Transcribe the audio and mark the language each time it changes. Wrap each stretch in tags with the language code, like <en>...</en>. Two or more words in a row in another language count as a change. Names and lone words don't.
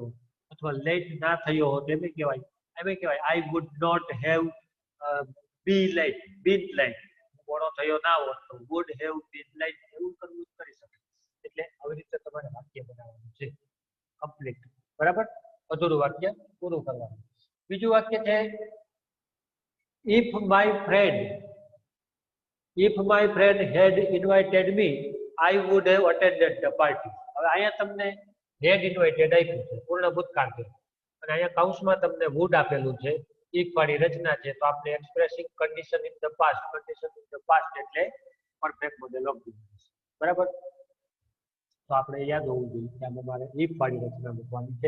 <gu>અથવા લેટ ના થયો હોત એમ કહેવાય</gu> <en>I would not have been late,</en> <gu>મોડો થયો ના હોત તો</gu> <en>would have been late,</en> <gu>એવું કરવું કરી શકે. એટલે આવી રીતે તમારે વાક્ય બનાવવાનું છે કમ્પ્લીટ, બરાબર? અધૂરું વાક્ય પૂરું કરવાનું. બીજું વાક્ય છે</gu> <en>if my friend had invited me I would have attended the party.</en> <gu>હવે અહીંયા તમને</gu> <en>had invited</en> <gu>આપ્યું છે, પૂર્ણ ભૂતકાળ છે, અને અહીંયા કૌંસમાં તમને would આપેલું છે, if વાળી રચના છે, તો આપણે</gu> <en>expressing condition in the past, condition in the past</en> <gu>એટલે</gu> <en>perfect model of business,</en> <gu>બરાબર? તો આપણે યાદ હોવું જોઈએ કે આમાં મારે if વાળી રચના મૂકવાની છે.</gu>